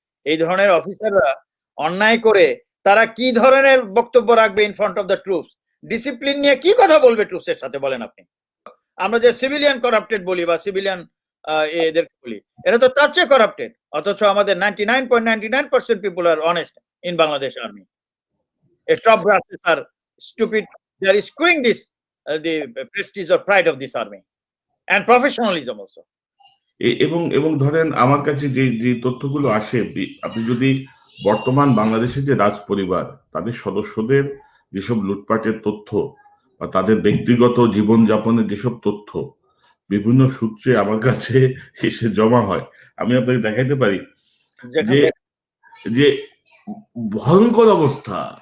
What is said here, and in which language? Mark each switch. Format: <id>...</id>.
<bn>এই ধরনের অফিসাররা অন্যায় করে তারা কি ধরনের বক্তব্য রাখবে</bn> <en>In front of the troops?</en> <bn>Discipline নিয়ে কি কথা বলবে ট্রুপসের সাথে, বলেন আপনি? আমরা যে সিভিলিয়ান করাপ্টেড বলি বা সিভিলিয়ান এদেরকে বলি, এরা তো তার চেয়ে করাপ্টেড। অথচ আমাদের</bn> <en>99.99% people are honest in Bangladesh army. A top brasses are stupid. They are screwing this the prestige or pride of this army and professionalism also.</en> <bn>এবং ধরেন আমার কাছে যে তথ্যগুলো আসে, আপনি যদি বর্তমান বাংলাদেশের যে রাজ পরিবার, তাদের সদস্যদের যেসব লুটপাটের তথ্য বা তাদের ব্যক্তিগত জীবনযাপনের যেসব তথ্য বিভিন্ন সূত্রে আমার কাছে এসে জমা হয়, আমি আপনাকে দেখাইতে পারি যে ভয়ঙ্কর অবস্থা।</bn>